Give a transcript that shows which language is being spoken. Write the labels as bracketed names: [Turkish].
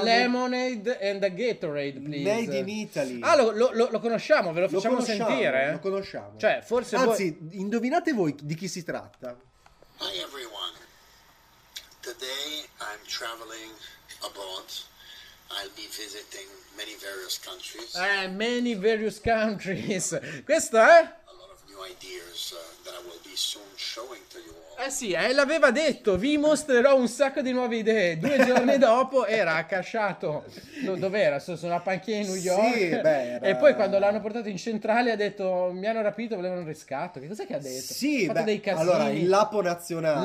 [English] A lemonade and a Gatorade, please. Made in Italy. [Italian] Ah, lo conosciamo, ve lo facciamo sentire. Lo conosciamo. Cioè, forse anzi, indovinate voi di chi si tratta. [English] Hi everyone. Today I'm traveling abroad. I'll be visiting many various countries. Many various countries. [Italian] Questo è? [English] A lot of new ideas that I will be soon showing to you all. [Italian] Eh sì, l'aveva detto, vi mostrerò un sacco di nuove idee. Due giorni dopo era accasciato, dov'era? Sono a panchina in New York. Sì, beh, e poi quando l'hanno portato in centrale ha detto, mi hanno rapito, volevano un riscatto. Che cos'è che ha detto? Sì, ha fatto dei casini. Allora, il Lapo Nazionale.